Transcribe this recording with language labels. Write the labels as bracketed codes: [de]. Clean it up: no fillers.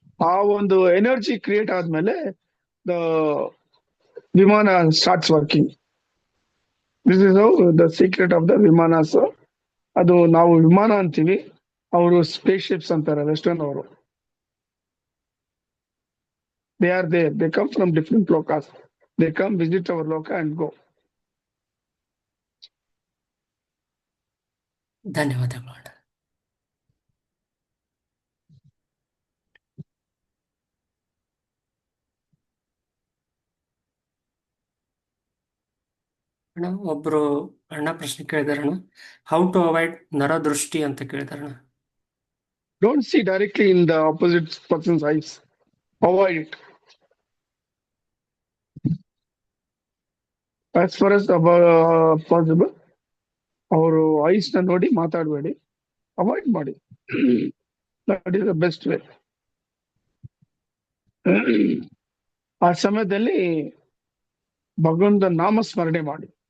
[kn] ಆ ಒಂದು [en] Energy create ಆದ್ಮೇಲೆ the vimana starts working. This is how the secret of the vimanas. [kn] ಅದು ನಾವು ವಿಮಾನ ಅಂತೀವಿ, ಅವರು ಸ್ಪೇಸ್ ಶಿಪ್ಸ್ ಅಂತಾರೆ ವೆಸ್ಟರ್ನ್ ಅವರು. [en] They are there. They come from different lokas. They come visit our loka and go. [kn] ಧನ್ಯವಾದಗಳು ಅಣ್ಣ. ಅಣ್ಣ ಒಬ್ರು ಅಣ್ಣ ಪ್ರಶ್ನೆ ಕೇಳಿದಾರಣ್ಣ. [en] how to avoid [kn] ನರದೃಷ್ಟಿ ಅಂತ ಕೇಳಿದಾರಣ್ಣ. [en] Don't see directly in the opposite person's eyes. Avoid it. As far as possible, [kn] ಅವರು ice ನ ನೋಡಿ ಮಾತಾಡಬೇಡಿ, ಅವಾಯ್ಡ್ ಮಾಡಿ. [en] That is the best way. [kn] ಆ ಸಮಯದಲ್ಲಿ ಭಗವಂತ ನಾಮಸ್ಮರಣೆ ಮಾಡಿ.